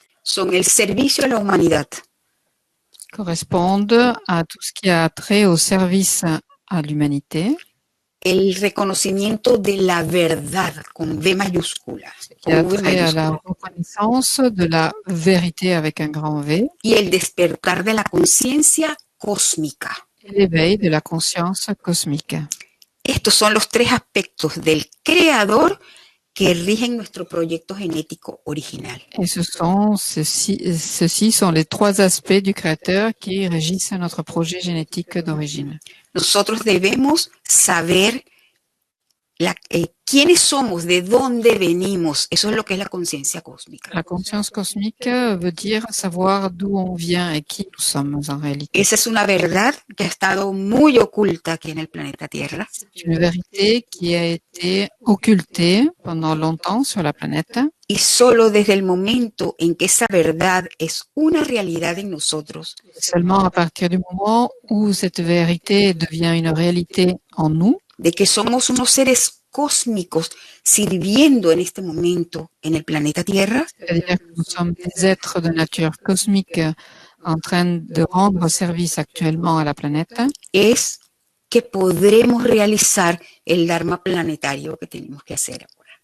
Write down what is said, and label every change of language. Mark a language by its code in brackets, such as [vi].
[es] son el servicio a la humanidad, [fr] correspondent à tout ce qui a trait au service à l'humanité, [es] el reconocimiento de la verdad con V mayúscula, [fr] qui a [es] con V [fr] trait à la [es] mayúscula, [fr] reconnaissance de la vérité avec un grand V, [es] y el despertar de la conciencia cósmica. [fr] et l'éveil de la conscience cosmique. [es] Estos son los tres aspectos del creador que rigen nuestro proyecto genético original. [fr] Et ceux-ci sont les trois aspects du Créateur qui régissent notre projet génétique d'origine. [es] Nosotros debemos saber quiénes somos, de dónde venimos. Eso es lo que es la conciencia cósmica. [fr] La conscience cosmique veut dire savoir d'où on vient et qui nous sommes en réalité. [es] Esa es una verdad que ha estado muy oculta aquí en el planeta Tierra. [fr] C'est une vérité qui a été occultée pendant longtemps sur la planète. [es] Y solo desde el momento en que esa verdad es una realidad en nosotros, [fr] Seulement à partir du moment où cette vérité devient une réalité en nous, [es] de que somos unos seres cósmicos sirviendo en este momento en el planeta Tierra, [fr] c'est-à-dire que nous sommes des êtres de nature cosmique en train de rendre service actuellement à la planète, [es] es que podremos realizar el Dharma planetario que tenemos que hacer ahora.